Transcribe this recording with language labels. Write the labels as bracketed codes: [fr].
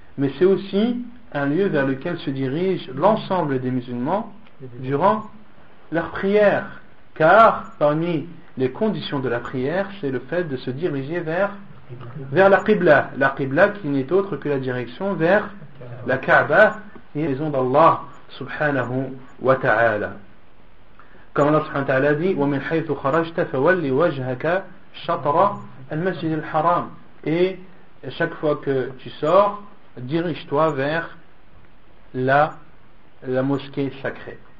[fr] Mais c'est aussi un lieu vers lequel se dirigent l'ensemble des musulmans durant leur prière. Car parmi les conditions de la prière, c'est le fait de se diriger vers la Qibla. La Qibla qui n'est autre que la direction vers la Kaaba, et la maison d'Allah subhanahu wa ta'ala. Comme Allah subhanahu wa ta'ala dit [ar] وَمِنْ حَيْثُ خَرَجْتَ فَوَلِّ وَجْهَكَ شَطْرَ الْمَسْجِدِ الْحَرَامِ. [fr] Et chaque fois que tu sors, dirige-toi vers la mosquée sacrée.